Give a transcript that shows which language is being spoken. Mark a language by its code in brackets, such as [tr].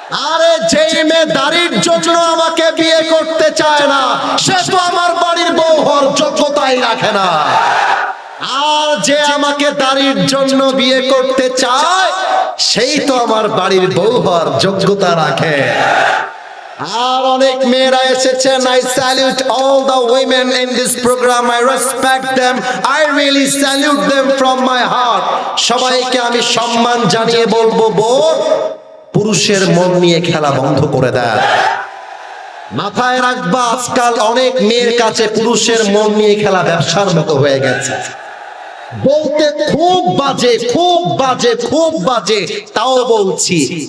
[bn] আরে যেই মেয়ে দাড়ির জন্য আমাকে বিয়ে করতে চায় না, সে তো আমার বাড়ির বউ হওয়ার যোগ্যতাই রাখে না। আর যে আমাকে দাড়ির জন্য বিয়ে করতে চায়, সেই তো আমার বাড়ির বউ হওয়ার যোগ্যতা রাখে। আর অনেক মেয়েরা এসেছেন। [en] I salute all the women in this program. I respect them. I really salute them from my heart. [bn] সবাইকে আমি সম্মান জানিয়ে বলবো, বোন, পুরুষের মন নিয়ে খেলা বন্ধ করে দেন। মাথায় রাখবা, আজকাল অনেক মেয়ের কাছে পুরুষের মন নিয়ে খেলা ব্যবসার মতো হয়ে গেছে। বলতে খুব বাজে, খুব বাজে, খুব বাজে, তাও বলছি।